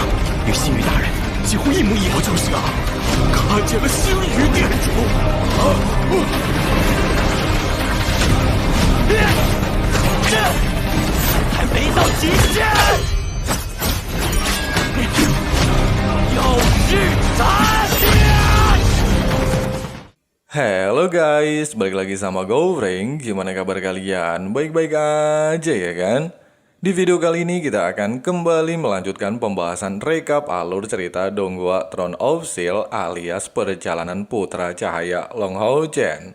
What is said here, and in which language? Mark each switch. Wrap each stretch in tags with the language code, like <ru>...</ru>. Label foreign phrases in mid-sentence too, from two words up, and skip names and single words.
<zh>与星宇大人几乎一模一样。就是啊，看见了星宇店主。这还没到极限！要日斩！</zh> <id>Halo guys, balik lagi sama Gowring. Gimana kabar kalian? Baik-baik aja ya kan? Di video kali ini kita akan kembali melanjutkan pembahasan rekap alur cerita Donghua Throne of Steel alias Perjalanan Putra Cahaya Long Hao Chen.</id>